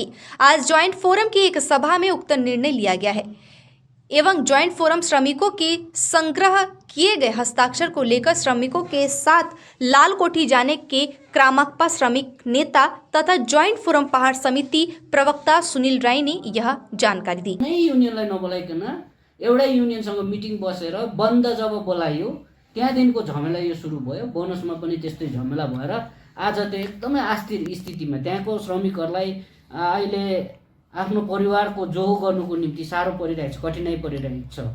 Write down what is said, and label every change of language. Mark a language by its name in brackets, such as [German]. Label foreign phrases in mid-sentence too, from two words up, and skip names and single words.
[Hindi] आज ज्वाइंट फोरम की एक सभा में उक्त निर्णय लिया गया है एवं ज्वाइंट फोरम श्रमिकों के संग्रह किए गए हस्ताक्षर को लेकर श्रमिकों के साथ लाल कोठी जाने के क्रामाकपा श्रमिक नेता तथा ज्वाइंट फोरम पहाड़ समिति प्रवक्ता सुनील राय ने यह जानकारी दी। [Nepali] नई युनियनलाई नबोलाइकन एउटै युनियनसँग मिटिङ बसेर बन्द जब बोलायो त्यहाँदेखिको झमेला यो सुरु भयो। बोनसमा पनि त्यस्तै झमेला भएर आज त्यो एकदमै अस्थिर स्थितिमा त्यहाँको श्रमिकहरूलाई अहिले आफ्नो परिवारको जोहो गर्नुको निम्ति साह्रो परिरहेको छ, कठिनाइ परिरहेको छ।